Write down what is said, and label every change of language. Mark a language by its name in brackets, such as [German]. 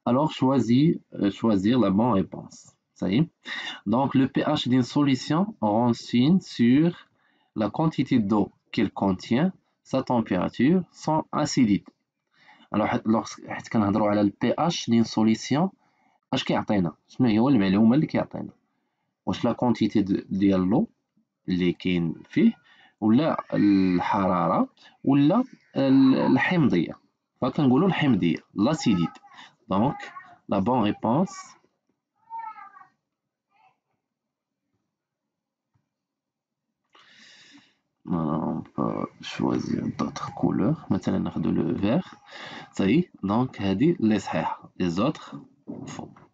[French] choisir la bonne réponse. Ça y est. Donc, le pH d'une solution renseigne sur la quantité d'eau qu'elle contient, sa température, son acidité. [Arabic] Alors, حيت كنهضروا على البي ديال سوليسيون، اش كيعطينا؟ شنو هو المعلومه اللي كيعطينا؟ واش لا كونتيتي ديال لو اللي كاين فيه، ولا الحراره، ولا الحمضيه؟ فكنقولوا الحمضيه، لاسيديتي. [French] دونك لا بون ريبونس on peut choisir d'autres couleurs. Maintenant ناخذ le vert. Ça y est. Donc [Arabic] هذه اللي صحيحه، [French] les autres faux.